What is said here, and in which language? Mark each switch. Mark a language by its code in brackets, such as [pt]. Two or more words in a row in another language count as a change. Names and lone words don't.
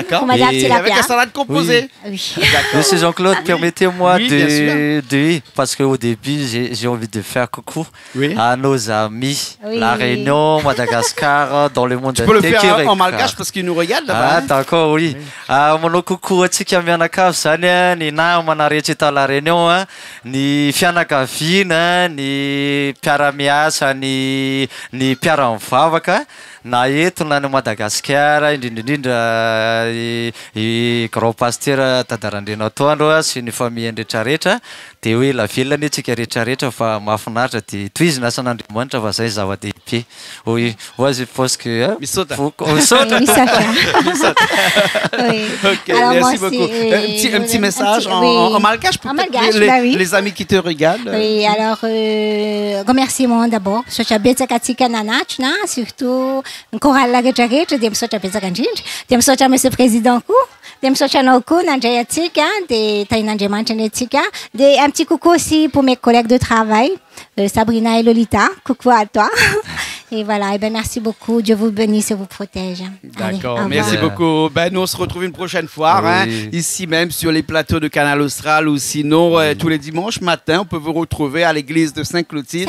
[fr] d'accord. On va dire Et tilapia. Avec la salade composée. Oui. Monsieur Jean-Claude, permettez-moi Oui, bien de parce qu'au début, j'ai envie de faire coucou Oui. à nos amis, Oui. La Réunion, Madagascar, dans le monde Tu peux le entier. faire en malgache parce qu'ils nous regardent là-bas. Ah, d'accord, oui. [mg] Manao kokoa atsika mianakavy zany a, ny namana rehetra eto La Réunion a, ny fianakaviana, ny mpiara-miasa, ny mpiara-mivavaka, na eto na ny Madagasikara, indrindraindrindra i [fr] grand pasteur [mg] Tadarandrena Atoandro a, sy ny famille rehetrarehetra, dia hoe la velona antsika rehetrarehetra fa mahafinaritra dia tohizina asan'Andriamanitra fa zay zava-dehibe. [fr] Oui, moi je pense que [mg] Misota. Misota. [fr] Oui, ça fait. Oui. Ok, Alors, moi merci aussi, beaucoup. oui, Un petit message oui. en malgache En peut-être malgache, les, bah oui. les amis qui te regardent. Oui, alors, remerciement d'abord. [mg] Misaotra betsaka atsika nanatry surtout ny chorale rehetrarehetra dia misaotra betsaka indrindra. Dia misaotra [fr] monsieur président [mg] koa. Dia misaotra anao koa nandray atsika dia tain'Andriamanitra ny atsika. [fr] Dia un petit coucou aussi pour mes collègues de travail, Sabrina et Lolita. Coucou à toi. Et voilà, et ben merci beaucoup. Dieu vous bénisse et vous protège. Allez, D'accord, au revoir. merci beaucoup. Ben, nous, on se retrouve une prochaine fois, Oui. hein, ici même sur les plateaux de Canal Austral ou sinon tous les dimanches matin, on peut vous retrouver à l'église de Saint-Clotilde.